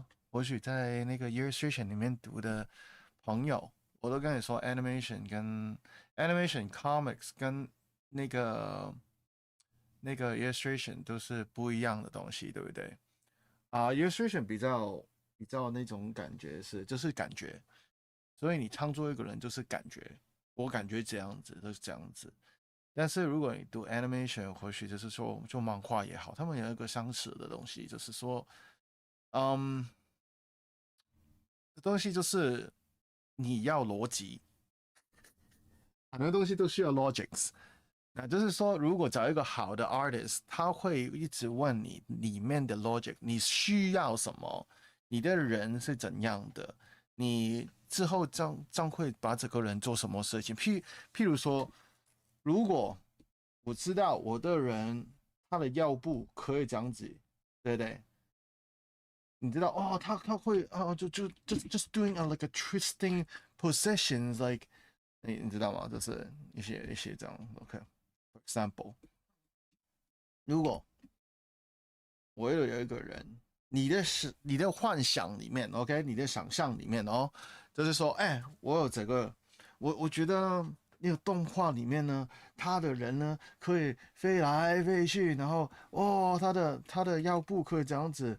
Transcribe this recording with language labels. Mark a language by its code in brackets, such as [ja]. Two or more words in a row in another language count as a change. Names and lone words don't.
[zh] 或許在那個 illustration 裡面讀的朋友，我都跟你說 [en] animation comics [zh] 跟那個 illustration 都是不一樣的東西，對不對？illustration 比較那種感覺就是感覺，所以你創作一個人就是感覺，我感覺這樣子就是這樣子。但是如果你讀 animation，或許就是說做漫畫也好，他們有一個相似的東西，就是說，東西就是你要邏輯，很多東西都需要 logics。那就是說，如果找一個好的 artist，他會一直問你裡面的 logic，你需要什麼，你的人是怎樣的，你之後將會把這個人做什麼事情。譬如說，如果我知道我的人他的腰部可以這樣子，對不對？你知道哦，他會 [en] just doing like a twisting positions like [zh] 你知道嗎？就是一些這樣 OK。 [en] For example， [zh] 如果我有一個人，你的幻想裡面 OK， 你的想象裡面哦，就是說，我有這個，我覺得那個動畫裡面呢，他的人呢可以飛來飛去，然後他的腰部可以這樣子。